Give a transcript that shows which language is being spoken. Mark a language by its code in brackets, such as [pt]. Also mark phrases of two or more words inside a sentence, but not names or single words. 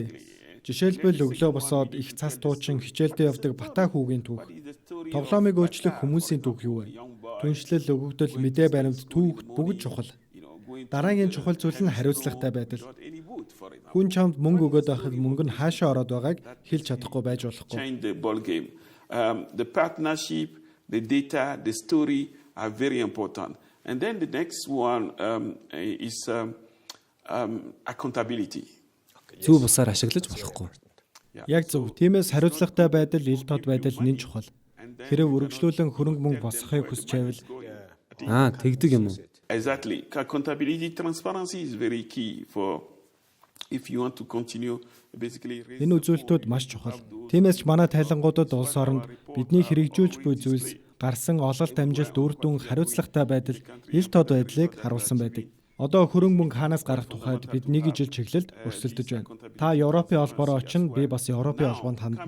[mn] Жишээлбэл өглөө босоод их цас туучин хичээлдээ явдаг батаа хүүгийн түүх. Тоглоомыг өөрчлөх хүмүүсийн түүх юу вэ? Түншлэл, өгөгдөл, мэдээ баримт, түүх бүгд чухал. Дараагийн чухал зүйл нь хариуцлагатай байдал. Хүн чамд мөнгө өгөөд байхад мөнгө нь хаашаа ороод байгааг хэлж чадахгүй байж болохгүй. [en] The partnership, the data, the story are very important. And then the next one is accountability. [mn] Зөв бусаар ашиглаж болохгүй. Яг зөв. Тиймээс хариуцлагатай байдал, ил тод байдал нэн чухал. Хэрэв үргэлжлүүлэн хөрөнгө мөнгө босгохыг хүсч байвал тэгдэг юм уу? [en] Exactly. Accountability, transparency is very key for if you want to continue basically. [mn] Энэ үзүүлэлтүүд маш чухал. Тиймээс ч манай тайлангуудад улс оронд бидний хэрэгжүүлж буй зүйлс гарсан ололт амжилт үр дүн хариуцлагатай байдал, ил тод байдлыг харуулсан байдаг. Одоо хөрөнгө мөнгө хаанаас гарах тухайд бид нэг жил чиглэлд өрсөлдөж байна. Та Европын холбоороо очино, би бас Европын холбоонд хандна.